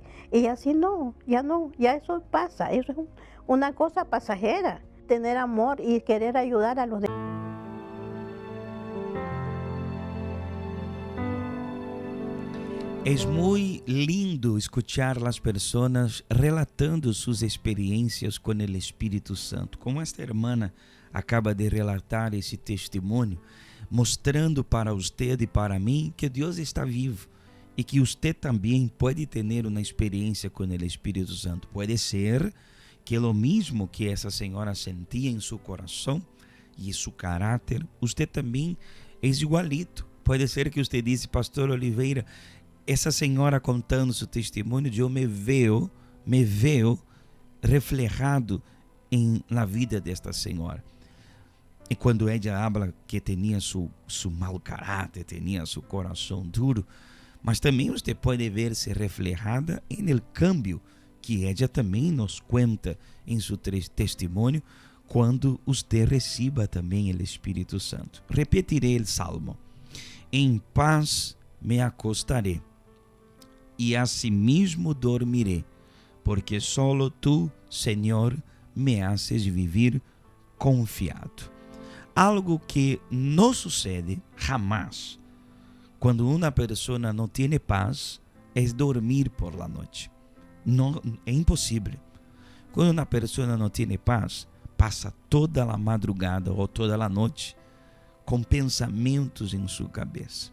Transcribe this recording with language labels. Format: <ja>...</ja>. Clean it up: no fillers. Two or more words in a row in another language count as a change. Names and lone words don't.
<es>Y así ya eso pasa, eso es una cosa pasajera, tener amor y querer ayudar a los demás. Es muy lindo escuchar las personas relatando sus experiencias con el Espíritu Santo, como esta hermana acaba de relatar</es> <pt>esse testemunho, mostrando para usted e para mim que Deus está vivo e que usted também pode ter uma experiência com o Espírito Santo. Pode ser que</pt> <es>lo mismo que</es> <pt>essa senhora sentia em seu coração e seu caráter, usted também é igualito. Pode ser que usted disse, Pastor Oliveira, essa senhora contando seu testemunho, eu</pt> <es>me veo reflejado</es> <pt>em la vida desta senhora. E quando ela habla que tinha seu mau caráter, tinha seu coração duro, mas também você pode ver-se reflejada no cambio que ela também nos conta em seu testemunho quando você receba também o Espírito Santo. Repetirei o salmo: em paz</pt> <es>me acostaré e asimismo dormiré, porque solo tu, Senhor, me haces vivir confiado.</es> <pt>Algo que não sucede jamais Quando uma pessoa não tem paz, é dormir por la noite. Não, é impossível. Quando uma pessoa não tem paz, passa toda a madrugada ou toda a noite com pensamentos em sua cabeça.</pt>